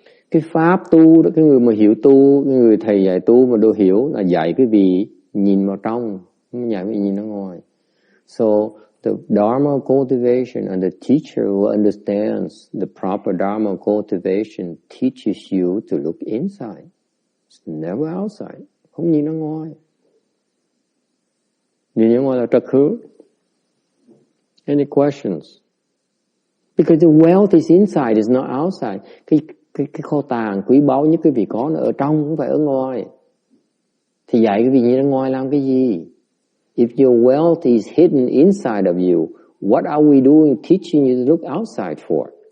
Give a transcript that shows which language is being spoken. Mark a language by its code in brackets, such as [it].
[vi] Cái pháp tu đó, cái người mà hiểu tu, cái người thầy dạy tu mà đều hiểu là dạy cái vị nhìn vào trong, không dạy cái nhìn ở ngoài. [en] So the Dharma cultivation and the teacher who understands the proper Dharma cultivation teaches you to look inside. It's never outside. [vi] Không nhìn ở ngoài. Vì những gọi là trật hướng. [en] Any questions? Because the wealth is inside, it's not outside. [vi] Cái kho tàng quý báu nhất quý vị có nó ở trong, không phải ở ngoài. Thì dạy quý vị nhìn ra ngoài làm cái gì? [en] If your wealth is hidden inside of you, what are we doing teaching you to look outside for?